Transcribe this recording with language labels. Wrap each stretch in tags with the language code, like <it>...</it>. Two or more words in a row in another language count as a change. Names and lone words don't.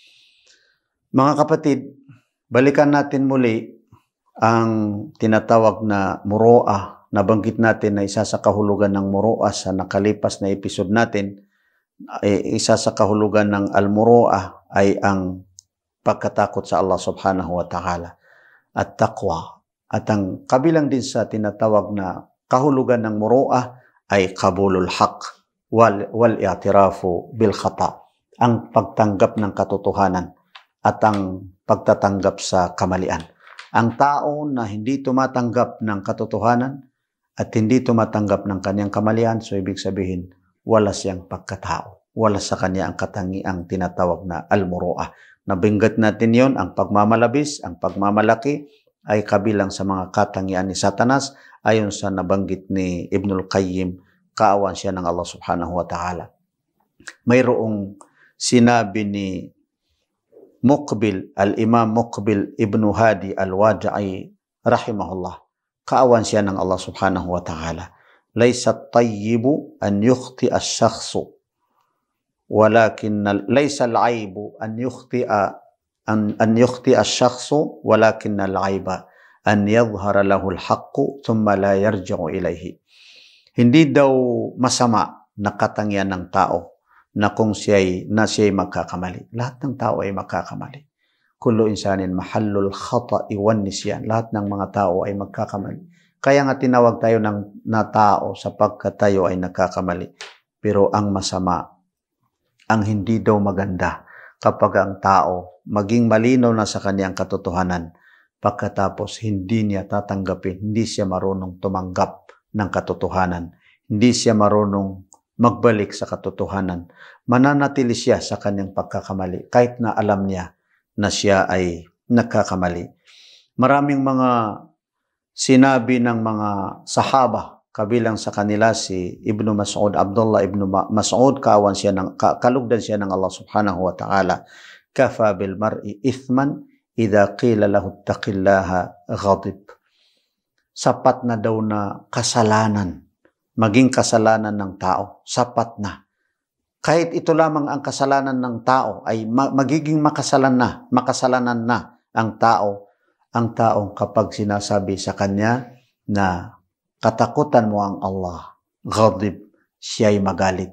<tl>Mga kapatid, balikan natin muli ang tinatawag na muroa. Nabanggit natin na isa sa kahulugan ng muroa sa nakalipas na episode natin. Isa sa kahulugan ng al-muroa ay ang pagkatakot sa</tl> <ar>الله سبحانه وتعالى</ar> <tl>at taqwa. At ang kabilang din sa tinatawag na kahulugan ng muroa ay</tl> <ar>قبول الحق والاعتراف بالخطأ.</ar> <tl>Ang pagtanggap ng katotohanan at ang pagtatanggap sa kamalian. Ang tao na hindi tumatanggap ng katotohanan at hindi tumatanggap ng kanyang kamalian, so ibig sabihin, wala siyang pagkatao. Wala sa kanya ang katangiang tinatawag na al-muru'ah. Nabinggat natin yon, ang pagmamalabis, ang pagmamalaki, ay kabilang sa mga katangian ni Satanas, ayon sa nabanggit ni Ibnul Qayyim, kaawan siya ng</tl> <ar>الله سبحانه وتعالى.</ar> <tl>Mayroong sinabi ni Al-Imam Muqbil Ibn Hadi Al-Wadi'i rahimahullah. Kaawan siya ng</tl> <ar>الله سبحانه وتعالى. ليس الطيب أن يخطئ الشخص ولكن ليس العيب أن يخطئ الشخص ولكن العيب أن يظهر له الحق ثم لا يرجع إليه.</ar> <tl>Hindi daw masama na katangian ng tao na kung siya'y magkakamali. Lahat ng tao ay magkakamali.</tl> <ar>كل إنسان محل الخطأ والنسيان.</ar> <tl>Lahat ng mga tao ay magkakamali. Kaya nga tinawag tayo na tao sapagkat tayo ay nagkakamali. Pero ang masama, ang hindi daw maganda kapag ang tao maging malinaw na sa kanyang katotohanan, pagkatapos hindi niya tatanggapin, hindi siya marunong tumanggap ng katotohanan, hindi siya marunong magbalik sa katotohanan, mananatili siya sa kanyang pagkakamali kahit na alam niya na siya ay nagkakamali. Maraming mga sinabi ng mga sahaba, kabilang sa kanila si Ibnu Mas'ud, Abdullah Ibnu Mas'ud, kalugdan siya ng</tl> <ar>الله سبحانه وتعالى. كفى بالمرء إثما إذا قيل له اتق الله غضب.</ar> <tl>Sapat na daw na kasalanan, maging kasalanan ng tao, sapat na. Kahit ito lamang ang kasalanan ng tao ay magiging makasalanan na ang taong kapag sinasabi sa kanya na katakutan mo ang Allah, ghadib, siya'y magalit.</tl>